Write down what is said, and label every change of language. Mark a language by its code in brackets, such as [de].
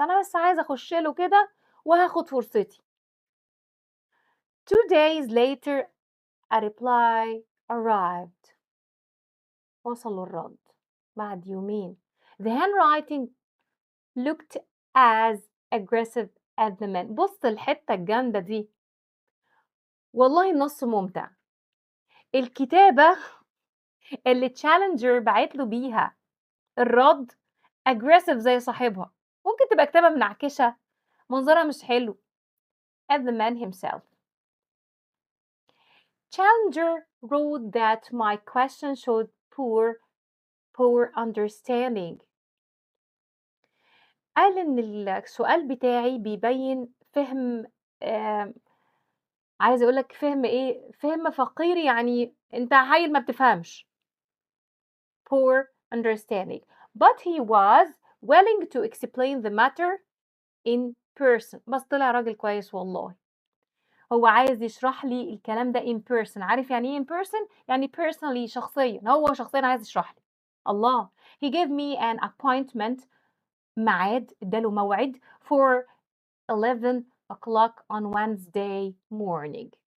[ar] أنا بس عايزة أخش له كده وهاخد فرصتي. [en] 2 days later a reply arrived. [ar] وصل الرد بعد يومين. [en] The handwriting looked as aggressive as the man. [ar] بص الحتة الجامدة دي، والله النص ممتع. الكتابة اللي تشالنجر بعت له بيها الرد aggressive زي صاحبها، ممكن تبقى كتابة منعكشة منظرها مش حلو. [en] as the man himself. Challenger wrote that my question showed poor understanding. [ar] قال إن السؤال بتاعي بيبين فهم عايزة أقول لك فهم إيه؟ فهم فقير، يعني أنت عيل ما بتفهمش. [en] poor understanding. But he was willing to explain the matter in person. [ar] بس طلع راجل كويس والله. هو عايز يشرح لي الكلام ده [en] in person. [ar] عارف يعني إيه [en] in person؟ [ar] يعني personally شخصيا. هو شخصيا عايز يشرح لي. الله. [en] He gave me an appointment. [ar] ميعاد، اداله موعد [en] for 11 o'clock on Wednesday morning.